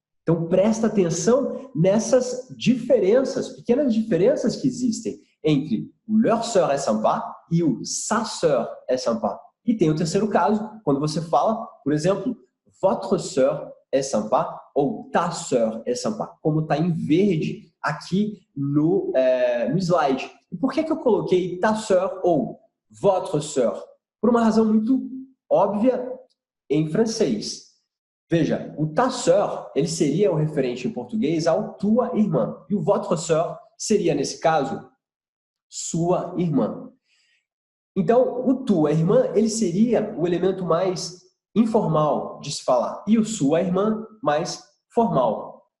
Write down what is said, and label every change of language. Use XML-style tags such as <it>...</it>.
<pt>Então presta atenção nessas diferenças, pequenas diferenças que existem entre o</pt> <fr>leur sœur est sympa</fr> <pt>e o</pt> <fr>sa sœur est sympa.</fr> <pt>E tem o terceiro caso, quando você fala, por exemplo,</pt> <fr>votre sœur est sympa</fr> <pt>ou</pt> <fr>ta sœur est sympa,</fr> <pt>como está em verde aqui no slide. E por que eu coloquei</pt> <fr>ta sœur</fr> <pt>ou</pt> <fr>votre sœur?</fr> <pt>Por uma razão muito óbvia em francês. Veja, o</pt> <fr>ta sœur,</fr> <pt>ele seria o referente em português ao tua irmã. E o</pt> <fr>votre sœur</fr> <pt>seria, nesse caso, sua irmã. Então, o tua irmã, ele seria o elemento mais informal de se falar e o sua irmã mais formal.</pt>